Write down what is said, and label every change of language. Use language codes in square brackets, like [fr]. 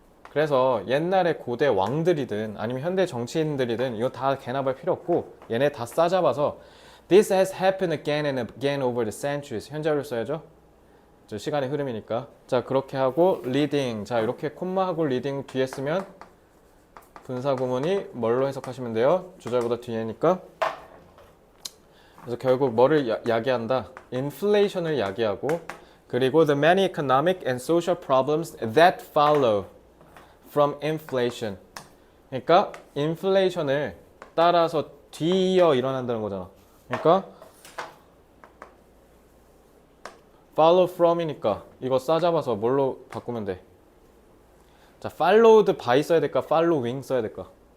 [ko] 그래서 옛날에 고대 왕들이든 아니면 현대 정치인들이든 이거 다 개나발 필요 없고 얘네 다 싸잡아서 [en] This has happened again and again over the centuries. [ko] 현재를 써야죠. 저 시간의 흐름이니까. 자 그렇게 하고 leading. 자 이렇게 콤마하고 leading 뒤에 쓰면 분사구문이 뭘로 해석하시면 돼요? 주절보다 뒤에니까. 그래서 결국 뭐를 야기한다? 인플레이션을 야기하고 그리고 [en] the many economic and social problems that follow from inflation. [ko] 그러니까 인플레이션을 따라서 뒤이어 일어난다는 거잖아. 그러니까 [en] follow from [ko] 이니까 이거 싸잡아서 뭘로 바꾸면 돼? 자, [en] followed by [ko] 써야 될까? [en] following [ko] 써야 될까?